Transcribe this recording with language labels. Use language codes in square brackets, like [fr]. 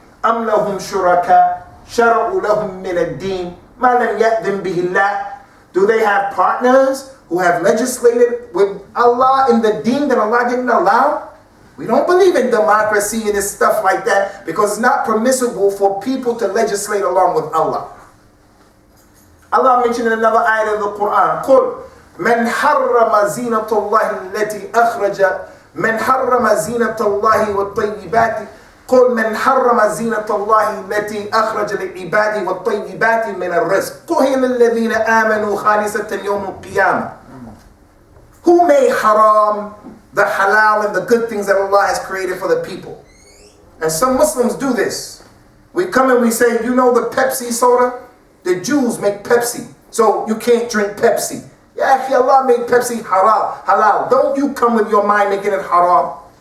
[ar] أَمْ لَهُمْ شُرَكَاء شَرَعُوا لَهُمْ مِنَ الدِّينِ مَا لَمْ يَأْذِنْ بِهِ اللَّهِ. [en] Do they have partners who have legislated with Allah in the deen that Allah didn't allow? We don't believe in democracy and this stuff like that because it's not permissible for people to legislate along with Allah. Allah mentioned in another ayah of the Quran, [ar] قُلْ مَنْ حَرَّمَ زِينَةَ اللَّهِ الَّتِي أَخْرَجَ مَنْ حَرَّمَ زِينَةَ اللَّهِ وَالطَّيِّبَاتِ قل من حرم زينة الله التي أخرج لعباده والطيبات من الرزق قل للذين آمنوا خالصة يوم القيامة. [en] Who made haram the halal and the good things that Allah has created for the people? And some Muslims do this. We come and we say, you know the Pepsi soda? The Jews make Pepsi, so you can't drink Pepsi. Yeah, Allah made Pepsi halal. Don't you come with your mind making it haram.